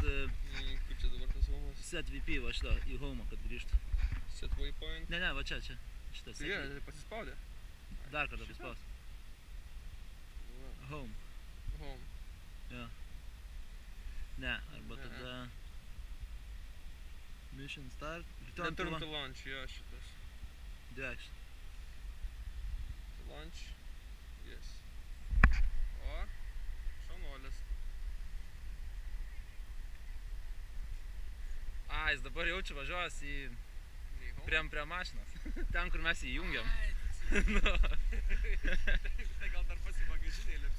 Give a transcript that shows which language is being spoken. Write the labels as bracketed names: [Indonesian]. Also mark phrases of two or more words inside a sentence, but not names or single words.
[Lithuanian] Kaip čia dabar tas homas? [English] set VP [Lithuanian] va šitą į home, kad grįžtų. [English] Set waypoint. [Lithuanian] Ne, va čia. Šitą set Tai VP. pasispaudė. Dar kartą paspaust. Home. Home. Ja. Ne, arba tada [English] mission start, return to [Lithuanian] launch, jo šitas. Deaction. [English] To launch. Yes. [Lithuanian] O, šaunuolis. Jis dabar jaučiu važiuos prie mašinos. Ten, kur mes jį jungiam. Tai gal dar pats į bagažinę lips.